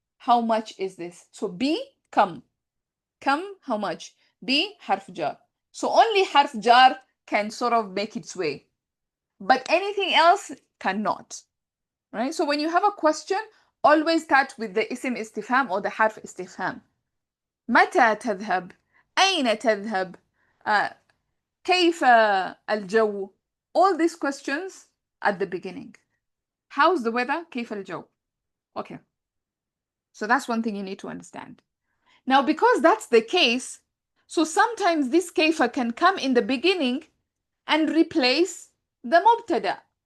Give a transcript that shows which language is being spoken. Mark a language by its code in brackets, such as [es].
[en] how much is this? So B, kam. Kam, how much? B, harf jar. So only harf jar can sort of make its way, but anything else cannot. Right? So when you have a question, always start with the اسم استفهام or the حرف استفهام. [ar] متى تذهب؟ أين تذهب؟ كيف الجو? [en] All these questions at the beginning. How's the weather? [ar] كيف الجو? [en] Okay. So that's one thing you need to understand. Now, because that's the case, so sometimes this كيف can come in the beginning and replace the مبتدأ.